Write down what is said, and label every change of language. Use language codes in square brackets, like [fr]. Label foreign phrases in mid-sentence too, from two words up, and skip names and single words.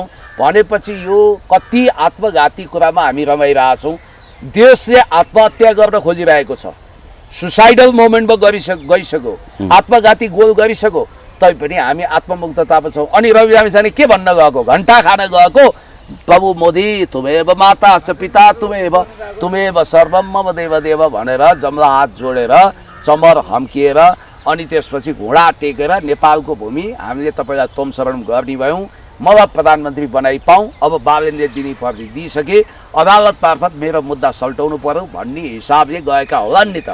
[ne] भनेपछि यो कति आत्मघाती कुरामा हामी रमाइरहेछौँ। देशले आत्महत्या गर्न खोजिरहेको छ, [en] suicidal moment [ne] गइसक्यो, आत्मघाती गोल गरिसक्यो, तैपनि हामी आत्ममुक्ततामा छौँ। अनि रवि लामिछाने के भन्न गएको? घन्टा खान गएको, प्रभु मोदी [sa] तुमेव माता च पिता तुमेव सर्वम मम देव [ne] भनेर जम्ला हात जोडेर चमर हम्किएर अनि त्यसपछि घोडा टेकेर नेपालको भूमि हामीले तपाईँलाई तोमशरण गर्ने भयौँ, मलाई प्रधानमन्त्री बनाइ पाऊँ। अब बालेनले दिने पर्ने दिइसके, अदालत मार्फत मेरो मुद्दा सल्टाउनु पर्यो भन्ने हिसाबले गएका होलान् नि त।